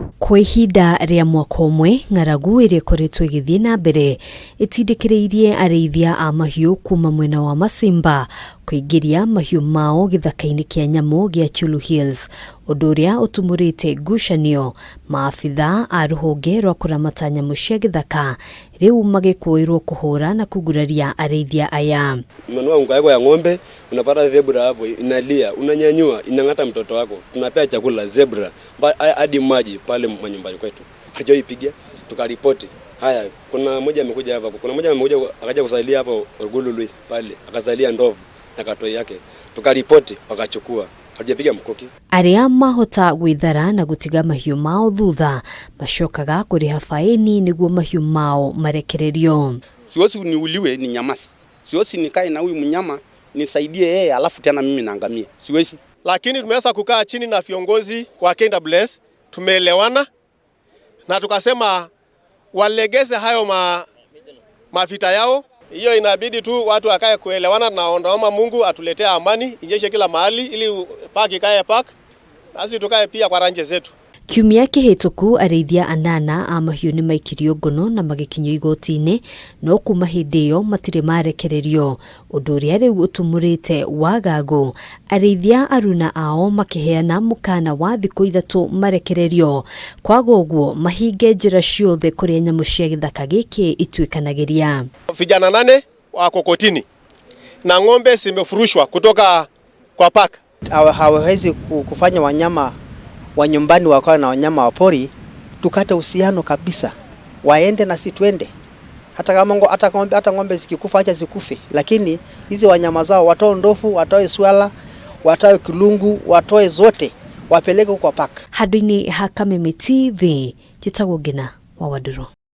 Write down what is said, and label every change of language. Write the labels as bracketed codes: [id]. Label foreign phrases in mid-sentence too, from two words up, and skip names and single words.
[ki] Kwa ihinda ria mwaka umwe ng'aragu iria ikoretwo igithii na mbere itindikireirie Ariithia a mahiu kuma mwena wa Masimba kuingiria mahiu mao githaka-ini kia nyamu gia Chulu Hills, undu uria utumurite gucanio. Maabitha a ruhonge rwa kuramata nyamu cia githaka riu magikuirwo kuhura na kuguraria Ariithia aya. [sw] Umenua unga ya ng'ombe, unapata zebra hapo inalia, unanyanyua, inang'ata mtoto wako. Tunapea chakula zebra hadi maji pale manyumbani kwetu. Hajaipigia, tukaripoti. Haya, kuna mmoja amekuja hapa, kuna mmoja amekuja akaja kusalia hapo Orgulului pale, akasalia ndovu na katoi yake. Tukaripoti, wakachukua. Hajapiga mkoki. [ki] Aria mahota gwithara na gutiga mahiu mao thutha macokaga kuriha faini niguo mahiu mao marekererio. [sw] Siwezi niuliwe ni nyamasi. Siwezi nikae na huyu mnyama nisaidie yeye alafu tena mimi naangamia. Siwezi. Lakini tumeweza kukaa chini na viongozi wa KWS, tumeelewana na tukasema walegeze hayo mavita yao. Hiyo inabidi tu watu wakae kuelewana, na naomba Mungu atuletee amani injeshe kila mahali ili park ikae park, nasi tukae pia kwa ranje zetu. [ki] Kiumia kihituku Ariithia anana a mahiu ni maikirio ngono na magikinyo igoti-ini, no kuma hindi iyo matire marekererio, undu uria riu utumurite wagagu. Ariithia aruna ao makiheana mukana wa thiku 3 marekererio, kwaga uguo mahinge njira ciothe kuria nyamu cia githaka giki itwikanagiria. [sw] Vijana 8 wako kotini na ng'ombe zimefurushwa kutoka kwa park. Hawezi kufanya wanyama wa nyumbani wakawa na wanyama wa pori, tukate uhusiano kabisa, waende na si twende. Hata ng'ombe zikikufa acha zikufe, lakini hizi wanyama zao watoe ndofu, watoe swala, watoe kilungu, watoe zote wapeleke kwa park. [ki] Hadini ha Kameme TV, jitagwo Ngina wa Waduro.